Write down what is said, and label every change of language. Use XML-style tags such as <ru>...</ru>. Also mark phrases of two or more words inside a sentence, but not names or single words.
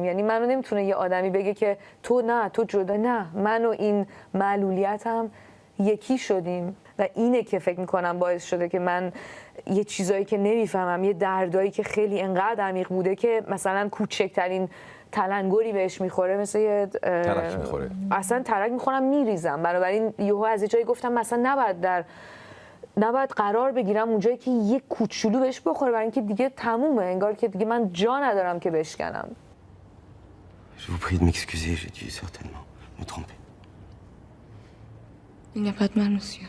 <fa>یعنی منو نمیتونه یه آدمی بگه که تو نه، تو جدا، نه، من و این معلولیتم یکی شدیم و اینه که فکر میکنم باعث شده که من یه چیزایی که نمیفهمم، یه دردایی که خیلی انقدر عمیق بوده که مثلا کوچکترین تلنگری بهش میخوره مثل یه ترک میخوره، اصلا ترک میخورم میریزم. بنابراین یهو از یه جایی گفتم مثلا نباید قرار بگیرم اونجایی که یه کوچولو بهش بخوره، برای اینکه دیگه تمومه، انگار که دیگه من جا ندارم که بشکنم.</fa> <fr>Je vous prie de m'excuser, j'ai dû certainement me tromper. Il n'y a pas de mal, monsieur.</fr>